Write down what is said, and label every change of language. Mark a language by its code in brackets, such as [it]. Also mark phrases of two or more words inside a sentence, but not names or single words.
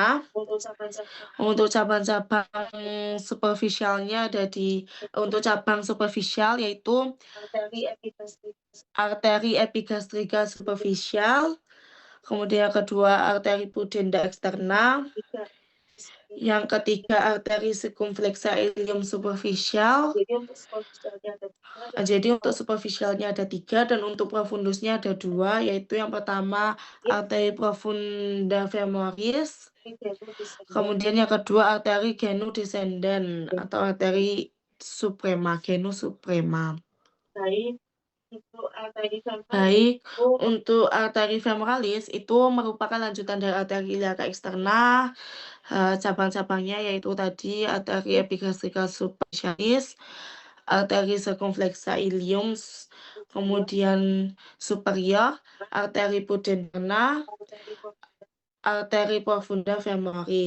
[id] Untuk cabang-cabang superficialnya untuk cabang superficial yaitu arteri epigastrika superficial, kemudian kedua arteri pudenda externa, yang ketiga arteri circumflexa ilium superficial. Jadi untuk superficialnya ada 3 dan untuk profundusnya ada 2, yaitu yang pertama arteri profunda femoris, kemudian yang kedua arteri genu descendens atau arteri suprema, genu suprema. Baik, untuk arteri femoralis itu merupakan lanjutan dari arteri iliaca externa. Cabang-cabangnya yaitu tadi arteri epigastrika superficialis, arteri circumflexa ilium, kemudian superior, arteri pudendana, arteri profunda femoris.